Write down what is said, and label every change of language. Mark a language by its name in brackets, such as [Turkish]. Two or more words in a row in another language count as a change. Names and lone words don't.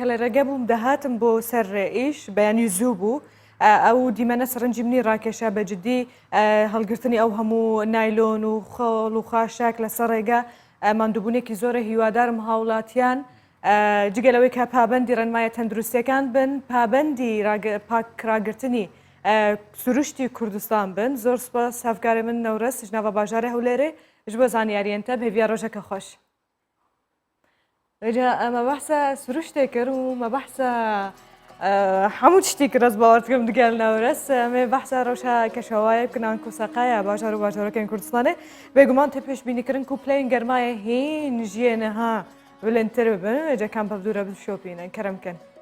[Central Kurdish] لە ڕێگە بووم دەهاتم بۆ سەر ئیش بەیانی زوو بوو ئەو دیمەنە سەرنجی منی ڕاکێشە بەجددی هەڵگرتنی ئەو هەموو نایلۆن و خۆڵ و خاشاک لەسەر ڕێگە ماندووبوونێکی زۆرە هیوادارم هاوڵاتیان جگەلەوەی کە پابەندی ڕێنمایە تەندروستیەکان بن پابەندی پاکراگرتنی سروشتی کوردستان بن زۆر سپاس [Kurdish] هەفکاری من نەورە سژناوە باژارە هەولێرێ ji bo zaniyariyên te hêviya rojeke xweş. Rêca me behsa siruştê kir û me behsa hemû tiştî kir ez bawer dikim digel newres me behsa rewşa keşewayê kinan ku seqaya bajar û bajarokên Kurdistanê bêguman tê pêşbînîkirin ku pleyên germayê hîn jiyê niha bilêntir bibin rêca kam pevdûre bişopînin kerem kin.